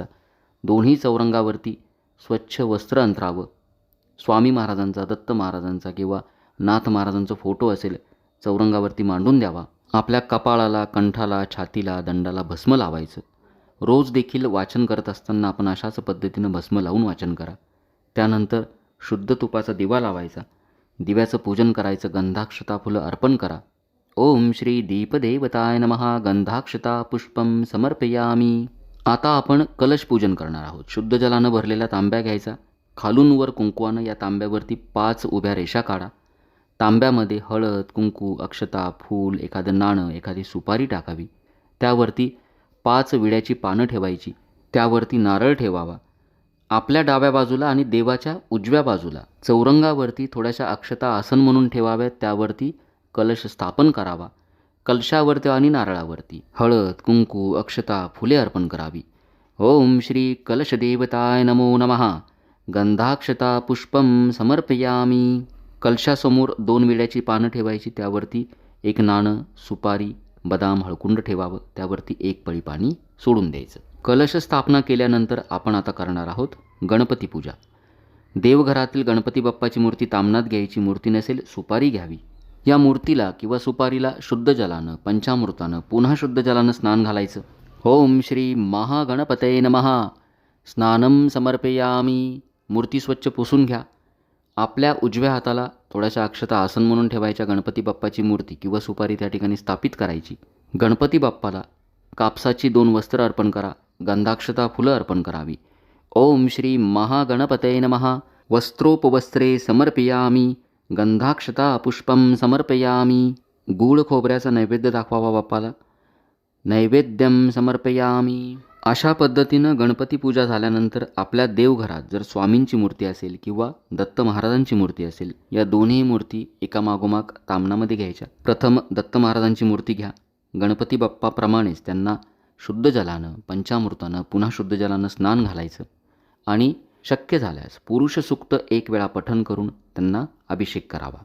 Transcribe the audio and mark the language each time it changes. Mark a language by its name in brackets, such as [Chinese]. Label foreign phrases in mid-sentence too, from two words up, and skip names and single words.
[Marathi] दोन्ही चौरंगावरती स्वच्छ वस्त्र अंथरावं, स्वामी महाराजांचा, दत्त महाराजांचा किंवा नाथ महाराजांचा फोटो असेल चौरंगावरती मांडून द्यावा. आपल्या कपाळाला, कंठाला, छातीला, दंडाला भस्म लावायचं. रोज देखील वाचन करत असताना आपण अशाच पद्धतीनं भस्म लावून वाचन करा. त्यानंतर शुद्ध तुपाचा दिवा लावायचा, दिव्याचं पूजन करायचं, गंधाक्षता फुलं अर्पण करा. [Sanskrit] ओम श्री दीपदेवताय नमः. गंधाक्षता पुष्पम समर्पयामी. [Marathi] आता आपण कलश पूजन करणार आहोत. शुद्ध जलानं भरलेला तांब्या घ्यायचा, खालून वर कुंकवानं या तांब्यावरती 5 उभ्या रेषा काढा. तांब्यामध्ये हळद, कुंकू, अक्षता, फूल, एखादं नाणं, एखादी सुपारी टाकावी. त्यावरती 5 विड्याची पानं ठेवायची, त्यावरती नारळ ठेवावा. आपल्या डाव्या बाजूला आणि देवाच्या उजव्या बाजूला चौरंगावरती थोड्याशा अक्षता आसन म्हणून ठेवाव्यात, त्यावरती कलश स्थापन करावा. कलशावरती आणि नारळावरती हळद, कुंकू, अक्षता, फुले अर्पण करावी. [Sanskrit] ओम श्री कलशदेवताय नमो नमः. गंधाक्षता पुष्पम समर्पयामी. [Marathi] कलशासमोर 2 विड्याची पानं ठेवायची, त्यावरती एक नाणं, सुपारी, बदाम, हळकुंड ठेवावं, त्यावरती 1 पळी पाणी सोडून द्यायचं. कलश स्थापना केल्यानंतर आपण आता करणार आहोत गणपती पूजा. देवघरातील गणपती बाप्पाची मूर्ती तामणात घ्यायची, मूर्ती नसेल सुपारी घ्यावी. या मूर्तीला किंवा सुपारीला शुद्ध जलानं, पंचामृतानं, पुन्हा शुद्ध जलानं स्नान घालायचं. [Sanskrit] ओम श्री महागणपतये नमः. स्नानम समर्पयामी. [Marathi] मूर्ती स्वच्छ पुसून घ्या. आपल्या उजव्या हाताला थोड्याशा अक्षता आसन म्हणून ठेवायच्या. गणपती बाप्पाची मूर्ती किंवा सुपारी त्या ठिकाणी स्थापित करायची. गणपती बाप्पाला कापसाची 2 वस्त्र अर्पण करा, गंधाक्षता फुलं अर्पण करावी. [Sanskrit] ओम श्री महागणपतये नमः. वस्त्रोपवस्त्रे समर्पयामी. गंधाक्षता पुष्पम समर्पयामी. [Marathi] गूळ खोबऱ्याचा नैवेद्य दाखवावा बाप्पाला. [Sanskrit] नैवेद्यम समर्पयामी. [Marathi] अशा पद्धतीनं गणपती पूजा झाल्यानंतर आपल्या देवघरात जर स्वामींची मूर्ती असेल किंवा दत्त महाराजांची मूर्ती असेल, या दोन्ही मूर्ती एकामागोमाग तामणामध्ये घ्यायच्या. प्रथम दत्त महाराजांची मूर्ती घ्या. गणपती बाप्पाप्रमाणेच त्यांना शुद्ध जलानं, पंचामृतानं, पुन्हा शुद्ध जलानं स्नान घालायचं आणि शक्य झाल्यास पुरुष सूक्त 1 वेळा पठण करून त्यांना अभिषेक करावा.